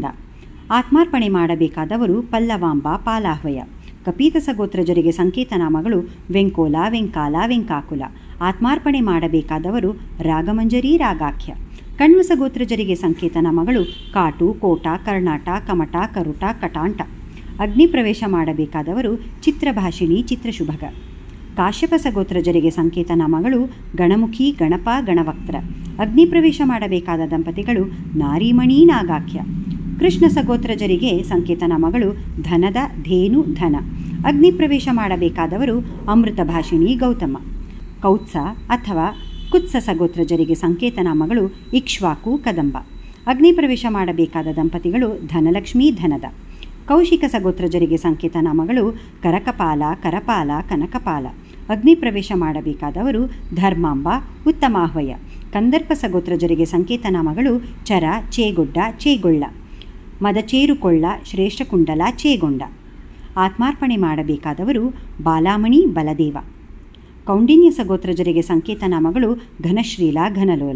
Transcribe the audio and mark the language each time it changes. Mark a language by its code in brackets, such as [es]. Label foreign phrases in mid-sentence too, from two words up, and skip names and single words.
[kn] ಆತ್ಮಾರ್ಪಣೆ ಮಾಡಬೇಕಾದವರು ಪಲ್ಲವಾಂಬ, ಪಾಲಾಹ್ವಯ. ಕಪೀತಸ ಗೋತ್ರಜರಿಗೆ ಸಂಕೇತನಾಮಗಳು ವೆಂಕೋಲ, ವೆಂಕಾಲ, ವೆಂಕಾಕುಲ. ಆತ್ಮಾರ್ಪಣೆ ಮಾಡಬೇಕಾದವರು ರಾಗಮಂಜರಿ, ರಾಗಾಖ್ಯ. ಕಣ್ವಸ ಗೋತ್ರಜರಿಗೆ ಸಂಕೇತನಾಮಗಳು ಕಾಟು, ಕೋಟ, ಕರ್ನಾಟ, ಕಮಟ, ಕರುಟ, ಕಟಾಂಟ. ಅಗ್ನಿ ಪ್ರವೇಶ ಮಾಡಬೇಕಾದವರು ಚಿತ್ರಭಾಷಿಣಿ, ಚಿತ್ರಶುಭಗ. ಕಾಶ್ಯಪ ಸಗೋತ್ರಜರಿಗೆ ಸಂಕೇತನಾಮಗಳು ಗಣಮುಖಿ, ಗಣಪ, ಗಣವಕ್ತ್ರ. ಅಗ್ನಿ ಪ್ರವೇಶ ಮಾಡಬೇಕಾದ ದಂಪತಿಗಳು ನಾರೀಮಣಿ, ನಾಗಾಖ್ಯ. ಕೃಷ್ಣ ಸಗೋತ್ರಜರಿಗೆ ಸಂಕೇತನಾಮಗಳು ಧನದ, ಧೇನು, ಧನ. ಅಗ್ನಿ ಪ್ರವೇಶ ಮಾಡಬೇಕಾದವರು ಅಮೃತ ಭಾಷಿಣಿ, ಗೌತಮ. ಕೌತ್ಸ ಅಥವಾ ಕುತ್ಸ ಸಗೋತ್ರಜರಿಗೆ ಸಂಕೇತನಾಮಗಳು ಇಕ್ಷ್ವಾಕು, ಕದಂಬ. ಅಗ್ನಿ ಪ್ರವೇಶ ಮಾಡಬೇಕಾದ ದಂಪತಿಗಳು ಧನಲಕ್ಷ್ಮಿ, ಧನದ. ಕೌಶಿಕ ಸಗೋತ್ರಜರಿಗೆ ಸಂಕೇತನಾಮಗಳು ಕರಕಪಾಲ, ಕರಪಾಲ, ಕನಕಪಾಲ. ಅಗ್ನಿ ಪ್ರವೇಶ ಮಾಡಬೇಕಾದವರು ಧರ್ಮಾಂಬ, ಉತ್ತಮಾಹ್ವಯ. ಕಂದರ್ಪ ಸಗೋತ್ರಜರಿಗೆ ಸಂಕೇತನಾಮಗಳು ಚರ, ಚೇಗೊಡ್ಡ, ಚೇಗೊಳ್ಳ. ಮದಚೇರುಕೊಳ್ಳ, ಶ್ರೇಷ್ಠಕುಂಡಲ, ಚೇಗೊಂಡ. ಆತ್ಮಾರ್ಪಣೆ ಮಾಡಬೇಕಾದವರು ಬಾಲಾಮಣಿ, ಬಲದೇವ. ಕೌಂಡಿನ್ಯ ಸಗೋತ್ರಜರಿಗೆ ಸಂಕೇತನಾಮಗಳು ಘನಶ್ರೀಲ, ಘನಲೋಲ.